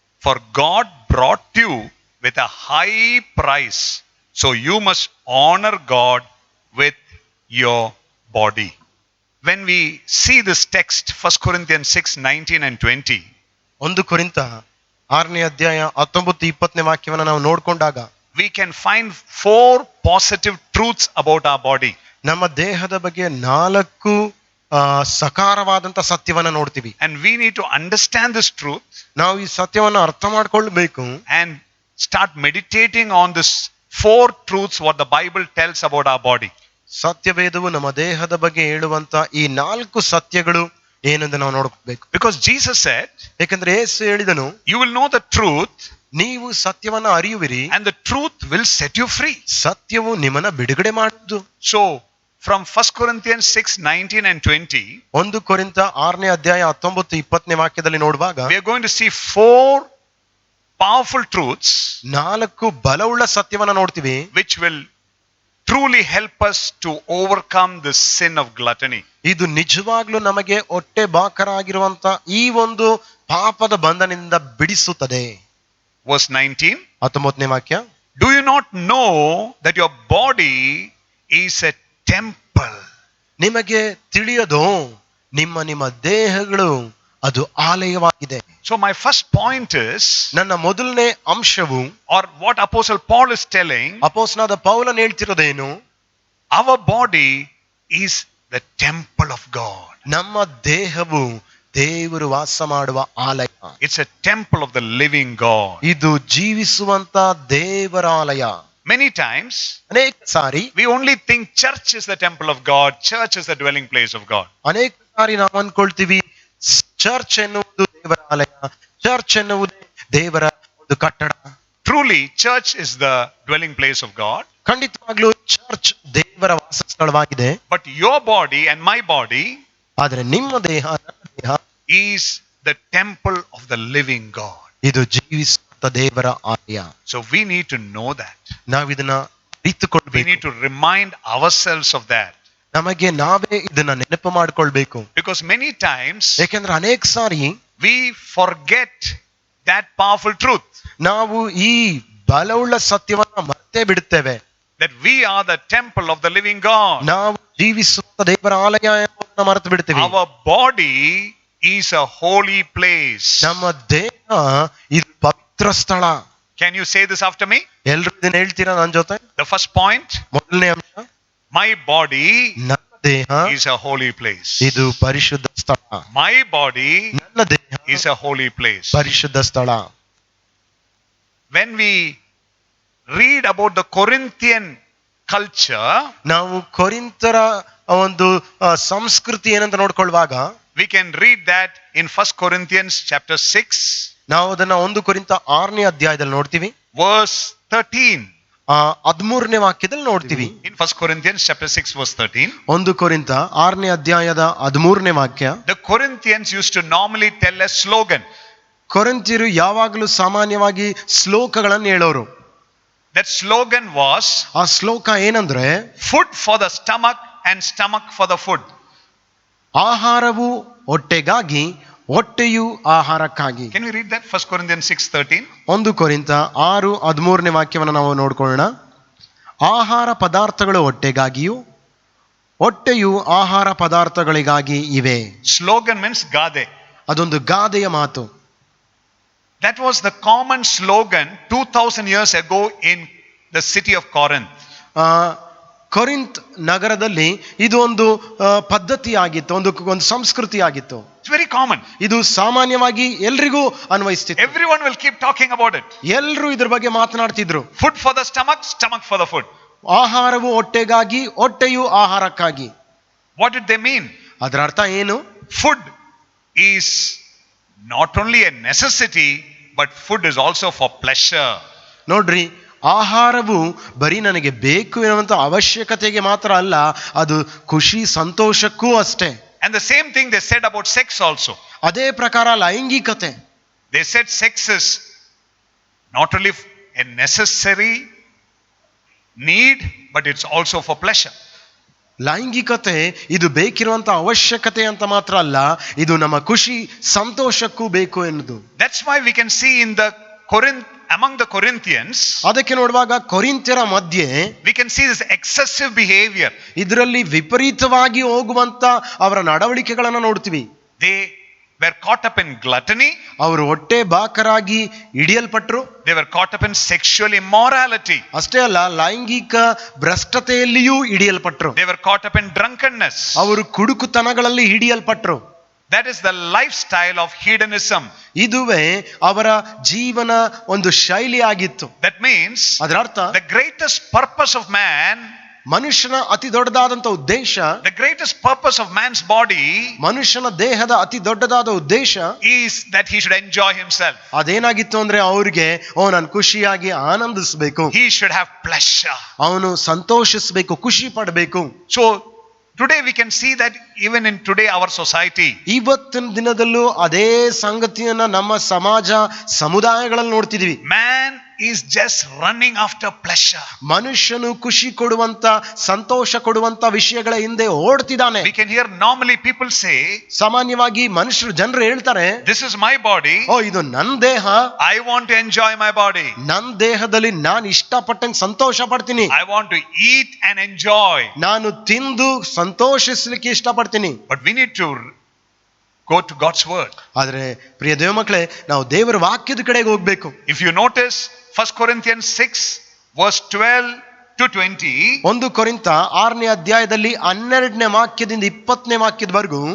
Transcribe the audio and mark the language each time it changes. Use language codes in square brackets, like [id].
[en] For God brought you with a high price, so you must honor God with your body. When we see this text, 1 Corinthians 6, 19 and 20. [kn] 1 ಕೊರಿಂಥ 6ನೇ ಅಧ್ಯಾಯ 19-20 ವಾಕ್ಯವನ್ನು ನಾವು ನೋಡ್ಕೊಂಡಾಗ [en] we can find 4 positive truths about our body. [kn] ನಮ್ಮ ದೇಹದ ಬಗ್ಗೆ 4 ಸಕಾರವಾದಂತ ಸತ್ಯವನ್ನ ನೋಡ್ತೀವಿ. [en] And we need to understand this truth. [kn] ನಾವು ಈ ಸತ್ಯವನ್ನ ಅರ್ಥ ಮಾಡ್ಕೊಳ್ಬೇಕು. [en] And start meditating on this 4 truths what the Bible tells about our body. [kn] ಸತ್ಯವೇದವು ನಮ್ಮ ದೇಹದ ಬಗ್ಗೆ ಹೇಳುವಂತ ಈ 4 ಸತ್ಯಗಳು ಏನೆಂದು ನಾವು ನೋಡಬೇಕು. [en] Because Jesus said, [kn] ಯಾಕಂದ್ರೆ ಯೇಸು ಹೇಳಿದನು, [en] you will know the truth, [kn] ನೀವು ಸತ್ಯವನ್ನ ಅರಿಯುವಿರಿ, [en] and the truth will set you free. [kn] ಸತ್ಯವು ನಿಮ್ಮನ್ನ ಬಿಡುಗಡೆ ಮಾಡುವುದು. [en] So from 1 Corinthians 6, 19 and 20, [kn] 1 ಕೊರಿಂಥ 6ನೇ ಅಧ್ಯಾಯ 19-20 ವಾಕ್ಯದಲ್ಲಿ ನೋಡುವಾಗ [en] we are going to see 4 powerful truths [kn] 4 ಬಲವುಳ್ಳ ಸತ್ಯವನ್ನ ನೋಡ್ತೀವಿ, [en] which will truly help us to overcome the sin of gluttony. [kn] ಇದು ನಿಜವಾಗ್ಲೂ ನಮಗೆ ಹೊಟ್ಟೆ ಬಾಕರಾಗಿರುವಂತ ಈ ಒಂದು ಪಾಪದ ಬಂಧನದಿಂದ ಬಿಡಿಸುತ್ತದೆ. [en] Verse 19. [kn] 19ನೇ ವಾಕ್ಯ, [en] Do you not know that your body is a temple? [kn] ನಿಮಗೆ ತಿಳಿಯದೋ ನಿಮ್ಮ ದೇಹಗಳು ಅದು ಆಲಯವಾಗಿದೆ. [en] So my first point is, [kn] ನನ್ನ ಮೊದಲನೇ ಅಂಶವು, [en] or what Apostle Paul is telling, [kn] ಅಪೊಸ್ತಲನಾದ ಪೌಲನು ಹೇಳ್ತಿರೋದೇನು, [en] our body is the temple of God. [kn] ನಮ್ಮ ದೇಹವು ದೇವರು ವಾಸ ಮಾಡುವ ಆಲಯ. [en] It's a temple of the living God. [kn] ಇದು ಜೀವಿಸುವಂತ ದೇವರ ಆಲಯ. [en] Many times [kn] ಅನೇಕ ಸಾರಿ [en] we only think church is the temple of God, church is the dwelling place of God. [kn] ಅನೇಕ ಸಾರಿ ನಾವು ಅನ್ಕೊಳ್ತೀವಿ ಚರ್ಚ್ ಎನ್ನುವುದು ದೇವರ ಆಲಯ, ಚರ್ಚ್ ಎನ್ನುವುದು ದೇವರ ಒಂದು ಕಟ್ಟಡ. [en] Truly, church is the dwelling place of God. [kn] ಖಂಡಿತವಾಗ್ಲೂ ಚರ್ಚ್ ದೇವರ ವಾಸ ಸ್ಥಳವಾಗಿದೆ. [en] But your body and my body [kn] ಆದ್ರೆ ನಿಮ್ಮ ದೇಹ, ನನ್ನ ದೇಹ [en] is the temple of the living God. [kn] ಇದು ಜೀವಿಸುವಂತ ದೇವರ ಆಲಯ. [en] So we need to know that. [kn] ನಾವಿದನ್ನ [en] We [kn] ಅರಿತುಕೊಳ್ಬೇಕು. [en] need to remind ourselves of that. [kn] ನಮಗೆ ನಾವೇ ಇದನ್ನ ನೆನಪು ಮಾಡ್ಕೊಳ್ಬೇಕು. [en] Because many times [kn] ಯಾಕೆಂದ್ರೆ ಅನೇಕ ಸಾರಿ [en] we forget that powerful truth. [kn] ನಾವು ಈ ಬಲವುಳ್ಳ ಸತ್ಯವನ್ನ ಮರ್ತೇ ಬಿಡುತ್ತೇವೆ. [en] That we are the temple of the living God. [kn] ನಾವು ಜೀವಿಸುವಂತ ದೇವರ ಆಲಯ ಎಂಬುದನ್ನ ಮರೆತು ಬಿಡ್ತೇವೆ. [en] Our body is a holy place. [kn] ನಮ್ಮ ದೇಹ ಇದು ಪವಿತ್ರ ಸ್ಥಳ. [en] Can you say this after me? [kn] ಎಲ್ರು ಇದನ್ನ ಹೇಳ್ತೀರಾ ನನ್ನ ಜೊತೆ? [en] The first point, [kn] ಮೊದಲನೇ ಅಂಶ, [en] my body [kn] ನನ್ನ ದೇಹ [en] is a holy place. [kn] ಇದು ಪರಿಶುದ್ಧ ಸ್ಥಳ. [en] My body [kn] ನನ್ನ ದೇಹ [en] is a holy place. [kn] ಪರಿಶುದ್ಧ ಸ್ಥಳ. [en] When we read about the Corinthian culture, [kn] ನಾವು ಕೊರಿಂಥರ ಒಂದು ಸಂಸ್ಕೃತಿ ಏನಂತ ನೋಡ್ಕೊಳ್ಳುವಾಗ [en] we can read that in 1 Corinthians chapter 6, [kn] ನಾವು ಅದನ್ನ 1 ಕೊರಿಂಥ 6ನೇ ಅಧ್ಯಾಯದಲ್ಲಿ ನೋಡ್ತೀವಿ. [en] verse 13. [kn] 13ನೇ ವಾಕ್ಯದಲ್ಲಿ ನೋಡ್ತೀವಿ. [en] In 1 Corinthians chapter 6 verse 13. [kn] 1 ಕೊರಿಂಥ 6ನೇ ಅಧ್ಯಾಯದ 13ನೇ ವಾಕ್ಯ. [en] The Corinthians used to normally tell a slogan. [kn] ಕೊರಿಂಥ್ಯರು ಯಾವಾಗಲೂ ಸಾಮಾನ್ಯವಾಗಿ ಶ್ಲೋಕಗಳನ್ನು ಹೇಳೋರು. [en] That slogan was, [kn] ಆ ಶ್ಲೋಕ ಏನಂದ್ರೆ, [en] food for the stomach and stomach for the food. [kn] ಆಹಾರವು ಹೊಟ್ಟೆಗಾಗಿ, ಹೊಟ್ಟೆಯು ಆಹಾರಕ್ಕಾಗಿ. [en] Can we read that? 1 Corinthians 6:13. [kn] 1 ಕೊರಿಂಥ 6:13ನೇ ವಾಕ್ಯವನ್ನು ನಾವು ನೋಡ್ಕೊಳ್ಳೋಣ. ಆಹಾರ ಪದಾರ್ಥಗಳು ಹೊಟ್ಟೆಗಾಗಿಯೂ, ಹೊಟ್ಟೆಯು ಆಹಾರ ಪದಾರ್ಥಗಳಿಗಾಗಿ ಇವೆ. [en] Slogan means gade. [kn] ಅದೊಂದು ಗಾದೆಯ ಮಾತು. [en] That was the common slogan 2000 years ago in the city of Corinth. [kn] ಕೊರಿಂತ್ ನಗರದಲ್ಲಿ ಇದು ಒಂದು ಪದ್ಧತಿ ಆಗಿತ್ತು, ಒಂದು ಸಂಸ್ಕೃತಿ ಆಗಿತ್ತು. [en] It's very common. [kn] ಇದು ಸಾಮಾನ್ಯವಾಗಿ ಎಲ್ರಿಗೂ ಅನ್ವಯಿಸ್ತಿತ್ತು. [en] Everyone will keep talking about it. [kn] ಎಲ್ಲರೂ ಇದ್ರ ಬಗ್ಗೆ ಮಾತನಾಡ್ತಿದ್ರು. [en] Food for the stomach, stomach for the food. [kn] ಆಹಾರವು ಹೊಟ್ಟೆಗಾಗಿ, ಹೊಟ್ಟೆಯು ಆಹಾರಕ್ಕಾಗಿ. [en] What did they mean? [kn] ಅದರ ಅರ್ಥ ಏನು? [en] Food is not only a necessity, but food is also for pleasure. [kn] ನೋಡ್ರಿ, ಆಹಾರವು ಬರೀ ನನಗೆ ಬೇಕು ಎನ್ನುವಂತ ಅವಶ್ಯಕತೆಗೆ ಮಾತ್ರ ಅಲ್ಲ, ಅದು ಖುಷಿ ಸಂತೋಷಕ್ಕೂ ಅಷ್ಟೇ. [en] And the same thing they said about sex also. [kn] ಅದೇ ಪ್ರಕಾರ ಲೈಂಗಿಕತೆ. [en] They said sex is not only a necessary need, but it's also for pleasure. [kn] ಲೈಂಗಿಕತೆ ಇದು ಬೇಕಿರುವಂತ ಅವಶ್ಯಕತೆ ಅಂತ ಮಾತ್ರ ಅಲ್ಲ, ಇದು ನಮ್ಮ ಖುಷಿ ಸಂತೋಷಕ್ಕೂ ಬೇಕು ಎನ್ನುವುದು. [en] That's why we can see in the among the Corinthians, [kn] ಅದಕ್ಕೆ ನೋಡುವಾಗ ಕೊರಿಂಥ್ಯರ ಮಧ್ಯೆ [en] we can see this excessive behavior. [kn] ಇದರಲ್ಲಿ ವಿಪರೀತವಾಗಿ ಹೋಗುವಂತ ಅವರ ನಡವಳಿಕೆಗಳನ್ನು ನೋಡ್ತೀವಿ. [en] They were caught up in gluttony. [kn] ಅವರು ಹೊಟ್ಟೆ ಬಾಕರಾಗಿ ಹಿಡಿಯಲ್ಪಟ್ರು. [en] They were caught up in sexual immorality. [kn] ಅಷ್ಟೇ ಅಲ್ಲ, ಲೈಂಗಿಕ ಭ್ರಷ್ಟತೆಯಲ್ಲಿಯೂ ಹಿಡಿಯಲ್ಪಟ್ರು. [en] They were caught up in drunkenness. [kn] ಅವರು ಕುಡುಕುತನಗಳಲ್ಲಿ ಹಿಡಿಯಲ್ಪಟ್ರು. [en] That is the lifestyle of hedonism. [kn] ಇದುವೇ ಅವರ ಜೀವನ ಒಂದು ಶೈಲಿ ಆಗಿತ್ತು. [en] That means [kn] ಅದರ ಅರ್ಥ, [en] the greatest purpose of man, [kn] ಮನುಷ್ಯನ ಅತಿ ದೊಡ್ಡದಾದಂತ ಉದ್ದೇಶ, [en] the greatest purpose of man's body, [kn] ಮನುಷ್ಯನ ದೇಹದ ಅತಿ ದೊಡ್ಡದಾದ ಉದ್ದೇಶ [en] is that he should enjoy himself. [kn] ಅದೇನಾಗಿತ್ತು ಅಂದ್ರೆ, ಅವ್ರಿಗೆ ನಾನು ಖುಷಿಯಾಗಿ ಆನಂದಿಸಬೇಕು, [en] He should have pleasure. [kn] ಅವನು ಸಂತೋಷಿಸಬೇಕು, ಖುಷಿ ಪಡಬೇಕು. [en] So today we can see that even in today our society, [kn] ಇವತ್ತಿನ ದಿನದಲ್ಲೂ ಅದೇ ಸಂಗತಿಯನ್ನ ನಮ್ಮ ಸಮಾಜ ಸಮುದಾಯಗಳಲ್ಲಿ ನೋಡ್ತಿದೀವಿ. [en] man is just running after pleasure. [kn] ಮನುಷ್ಯನು ಖುಷಿ ಕೊಡುವಂತ, ಸಂತೋಷ ಕೊಡುವಂತ ವಿಷಯಗಳ ಹಿಂದೆ ಓಡ್ತಿದ್ದಾನೆ. [en] We can hear normally people say, [kn] ಸಾಮಾನ್ಯವಾಗಿ ಜನರು ಹೇಳ್ತಾರೆ, [en] this is my body, [kn] ಇದು ನನ್ನ ದೇಹ, [en] I want to enjoy my body, [kn] ನನ್ನ ದೇಹದಲ್ಲಿ ನಾನು ಇಷ್ಟಪಟ್ಟಂಗೆ ಸಂತೋಷ ಪಡ್ತೀನಿ, [en] I want to eat and enjoy. [kn] ನಾನು ತಿಂದು ಸಂತೋಷಿಸ್ಲಿಕ್ಕೆ ಇಷ್ಟಪಡ್ತೀನಿ. [en] But we need to go to God's word. [kn] ಆದ್ರೆ ಪ್ರಿಯ ದೇವ ಮಕ್ಕಳೇ, ನಾವು ದೇವರ ವಾಕ್ಯದ ಕಡೆಗೆ ಹೋಗ್ಬೇಕು. [en] If you notice 1 Corinthians 6 verse 12 to 20, [kn] 1 ಕೊರಿಂಥ 6ನೇ ಅಧ್ಯಾಯದಲ್ಲಿ 12ನೇ ವಾಕ್ಯದಿಂದ 20ನೇ ವಾಕ್ಯದವರೆಗೂ,